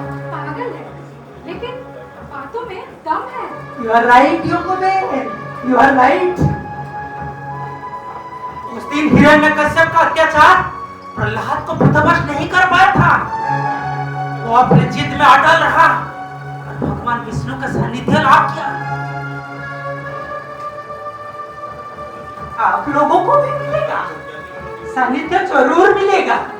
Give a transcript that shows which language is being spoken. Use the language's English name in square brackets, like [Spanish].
[Hindi] पागल है, लेकिन बातों में दम है। [English] You are right, योकोबेन, you are right। [Hindi] उस दिन हिरण्यकश्यप का अत्याचार प्रहलाद को पथभ्रष्ट नहीं कर पाया था। वो अपने जिद में अटल रहा और भगवान विष्णु का सानिध्य लाभ किया। आप लोगों को भी मिलेगा, सानिध्य जरूर मिलेगा।